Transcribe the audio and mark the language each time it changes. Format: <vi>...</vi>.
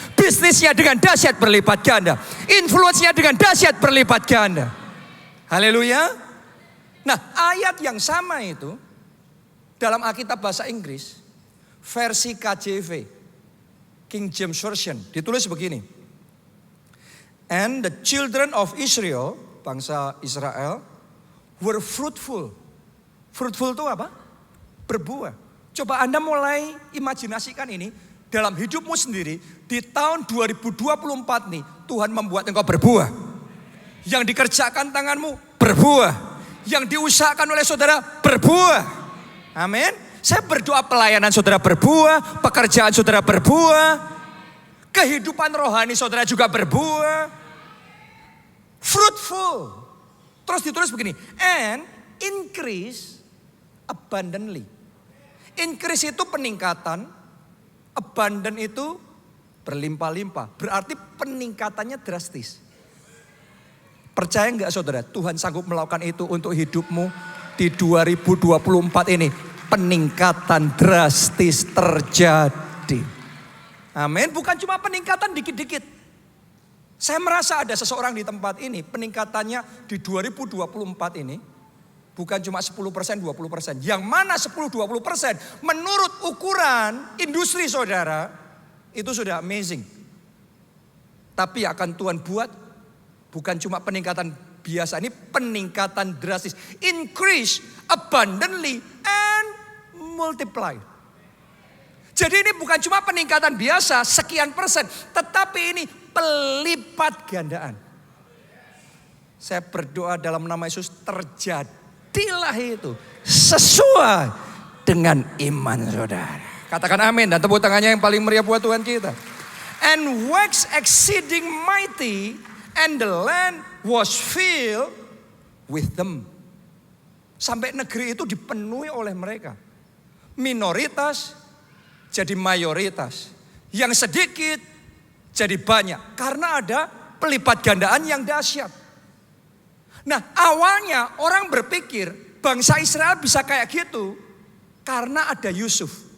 <id>Bisnisnya dengan dahsyat berlipat ganda. Influence-nya dengan dahsyat berlipat ganda. Haleluya. Nah, ayat yang sama itu dalam Alkitab bahasa Inggris, versi KJV, King James Version, ditulis begini.</id> <en>And the children of Israel,</en> <id>bangsa Israel,</id> <en>were fruitful.</en> <id>Fruitful itu apa? Berbuah. Coba Anda mulai imajinasikan ini dalam hidupmu sendiri. Di tahun 2024 nih Tuhan membuat engkau berbuah. Yang dikerjakan tanganmu berbuah. Yang diusahakan oleh saudara berbuah. Amin. Saya berdoa pelayanan saudara berbuah. Pekerjaan saudara berbuah. Kehidupan rohani saudara juga berbuah. Fruitful. Terus ditulis begini.</id> <en>And increase abundantly.</en> <id>Increase itu peningkatan, abundant itu berlimpah-limpah. Berarti peningkatannya drastis. Percaya enggak saudara, Tuhan sanggup melakukan itu untuk hidupmu di 2024 ini. Peningkatan drastis terjadi. Amin. Bukan cuma peningkatan dikit-dikit. Saya merasa ada seseorang di tempat ini, peningkatannya di 2024 ini. Bukan cuma 10%, 20%. Yang mana 10, 20% menurut ukuran industri saudara, itu sudah amazing. Tapi akan Tuhan buat bukan cuma peningkatan biasa, ini peningkatan drastis.</id> <en>Increase abundantly and multiply.</en> <id>Jadi ini bukan cuma peningkatan biasa, sekian persen. Tetapi ini pelipat gandaan. Saya berdoa dalam nama Yesus terjadi. Jadilah itu sesuai dengan iman saudara. Katakan amin dan tepuk tangannya yang paling meriah buat Tuhan kita.</id> <en>and waxed exceeding mighty, and the land was filled with them.</en> <id>Sampai negeri itu dipenuhi oleh mereka. Minoritas jadi mayoritas. Yang sedikit jadi banyak. Karena ada pelipat gandaan yang dahsyat. Nah, awalnya orang berpikir bangsa Israel bisa kayak gitu karena ada Yusuf.</id>